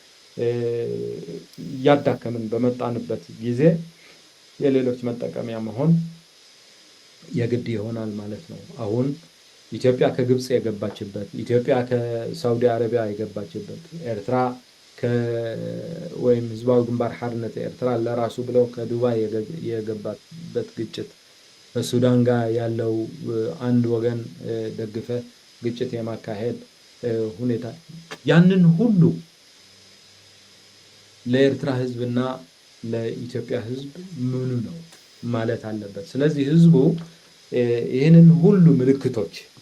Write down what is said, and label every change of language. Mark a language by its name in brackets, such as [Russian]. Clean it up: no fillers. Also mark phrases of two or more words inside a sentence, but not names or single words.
[Amharic] እያዳከምን በመጣንበት ጊዜ የሌሎች መጠቀሚያ መሆን የግድ ይሆናል ማለት ነው። አሁን ኢትዮጵያ ከግብጽ የገባችበት፣ ኢትዮጵያ ከሳውዲ አረቢያ የገባችበት፣ ኤርትራ ወይም ህዝባዊ ግንባር ሓርነት ኤርትራ ለራሱ ብለው ከዱባይ የገባበት ግጭት ከሱዳን ጋር ያለው አንድ ወገን ደግፈ ግጭት የማካሄድ ሁኔታ ያንን ሁሉ ለኤርትራ ህዝብና ለኢትዮጵያ ህዝብ ምኑ ነው ማለት አለበት። ስለዚህ ህዝቡ ይህንን ሁሉ ምልክቶች